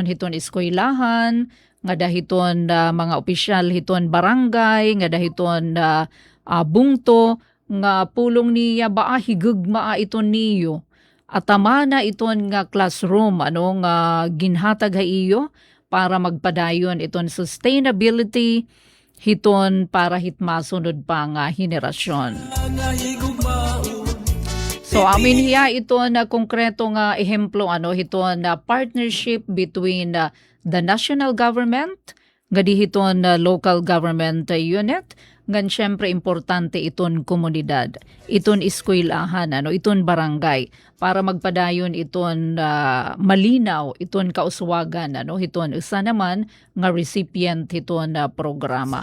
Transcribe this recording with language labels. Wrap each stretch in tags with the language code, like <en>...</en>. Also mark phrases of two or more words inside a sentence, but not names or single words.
<war>hiton eskwelahan nga dahiton mga opisyal hiton barangay nga dahiton bungto nga pulong niya higugma iton niyo atamana iton nga classroom nga ginhatag iyo para magpadayon iton sustainability hiton para hitmasunod pa nga henerasyon. So amin hiya iton konkreto nga ehemplo hiton</war> <en>partnership between the national government</en> <war>nga dihiton</war> <en>local government unit</en> <war>ngan syempre importante iton komunidad, iton eskwelahan, iton barangay para magpadayon iton malinaw, iton kauswagan, iton isa naman nga recipient iton programa.</war>